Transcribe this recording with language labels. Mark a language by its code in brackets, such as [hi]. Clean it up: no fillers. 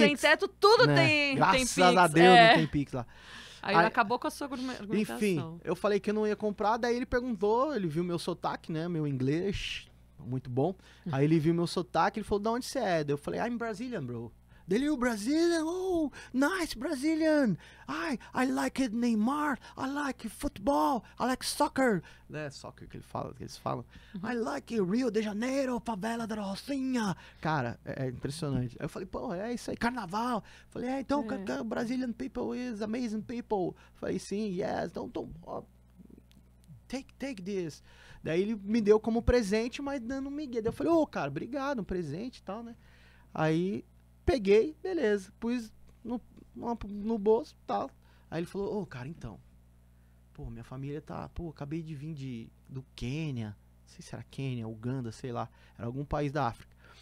[pt] sem teto, tudo né? tem Graças Pix. a Deus não tem Pix lá. Aí acabou com a sua argumentação. Enfim, eu falei que eu não ia comprar, daí ele perguntou, ele viu meu sotaque, né? Meu inglês, muito bom. Aí ele viu meu sotaque, ele falou, de onde você é? Daí eu falei, [en] I'm Brazilian, bro. Daí ele, Brazilian? Oh, nice, Brazilian. I like Neymar, I like football, I like soccer. [pt] Né, soccer que eles falam. [en] I like Rio de Janeiro, [pt] favela da Rocinha. Cara, é impressionante. Aí eu falei, pô, é isso aí, carnaval. Falei, então, [en] Brazilian people is amazing people. [pt] Falei, sim, [en] yes, don't take this. [pt] Daí ele me deu como presente, mas dando um migué. Daí eu falei, cara, obrigado, um presente e tal, né? Aí peguei, beleza, pus no bolso e tal. Aí ele falou, cara, então, pô, minha família tá, acabei de vir do Quênia, não sei se era Quênia, Uganda, sei lá, era algum país da África.